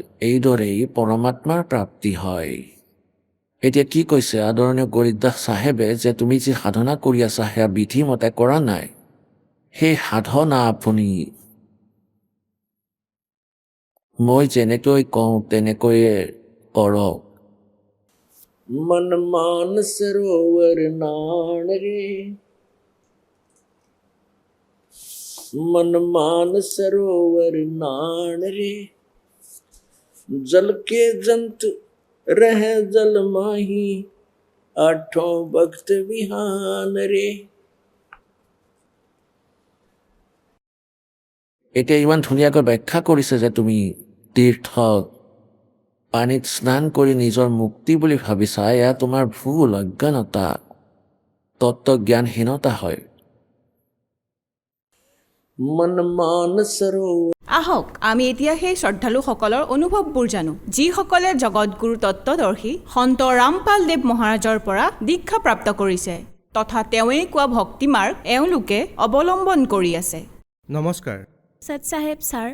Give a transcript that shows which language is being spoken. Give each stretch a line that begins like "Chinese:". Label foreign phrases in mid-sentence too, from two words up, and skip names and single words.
Assamese: এইদৰেই পৰমাত্মাৰ প্ৰাপ্তি হয়। এতিয়া কি কৈছে আদৰণীয় গৰিদাস চাহেবে, যে তুমি যি সাধনা কৰি আছা সেয়া বিধিমতে কৰা নাই। সেই সাধনা আপুনি মই যেনেকৈ কওঁ তেনেকৈয়ে কৰক।
Hindi: मन मान सरोवर नान रे मन मान सरोवर नान रे जल के जंत रह जल माही आठों भक्त विहान रे।
Assamese: এতিয়া ইমান ধুনীয়াকৈ ব্যাখ্যা কৰিছে যে তুমি তীৰ্থত পানীত স্নান কৰি নিজৰ মুক্তি বুলি ভাবিছা। এয়া তোমাৰ ভুল, অজ্ঞানতা, তত্ত্বজ্ঞানহীনতা হয়।
Hindi: मन मान सरोवर
Assamese: আহক আমি এতিয়া সেই শ্ৰদ্ধালুসকলৰ অনুভৱবোৰ জানো, যিসকলে জগতগুৰু তত্ত্বদৰ্শী সন্ত ৰামপাল দেৱ মহাৰাজৰ পৰা দীক্ষা প্ৰাপ্ত কৰিছে তথা তেওঁৱেই কোৱা ভক্তি মাৰ্গ এওঁলোকে অৱলম্বন কৰি আছে। নমস্কাৰ। সত সাহেব ছাৰ।